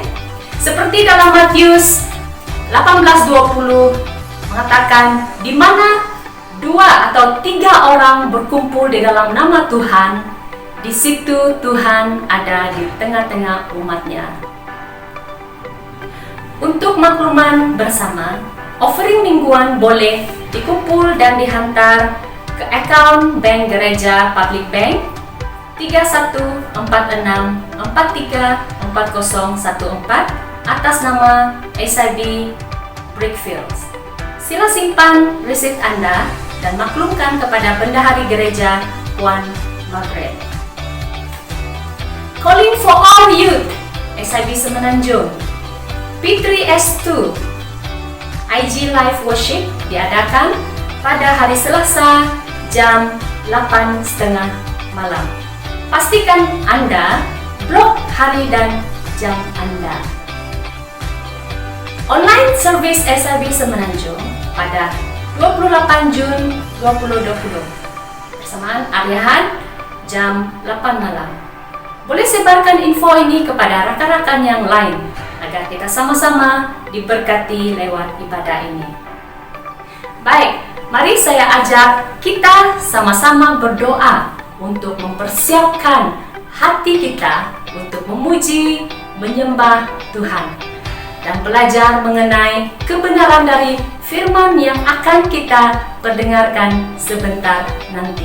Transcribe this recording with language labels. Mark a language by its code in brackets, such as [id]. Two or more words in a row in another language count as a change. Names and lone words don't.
[ms] Seperti dalam Matius 18:20 mengatakan, di mana 2 atau 3 orang berkumpul di dalam nama Tuhan, di situ Tuhan ada di tengah-tengah umatnya. Untuk makluman bersama, offering mingguan boleh dikumpul dan dihantar ke akaun Bank Gereja Public Bank 3146434014 atas nama SIB Brickfields. Sila simpan resit Anda dan maklumkan kepada Bendahari Gereja Puan Margaret. [en] Calling for all youth [ms] SIB Semenanjung P3S2 IG [en] Live Worship [ms] diadakan pada hari Selasa jam 8.30 malam. Pastikan Anda blok hari dan jam Anda. [en] Online service [ms] SIB Semenanjung pada 28 Jun 2020 bersamaan Aryahan jam 8 malam. Boleh sebarkan info ini kepada rakan-rakan yang lain agar kita sama-sama diberkati lewat ibadah ini. Baik, mari saya ajak kita sama-sama berdoa untuk mempersiapkan hati kita untuk memuji, menyembah Tuhan dan belajar mengenai kebenaran dari firman yang akan kita perdengarkan sebentar nanti.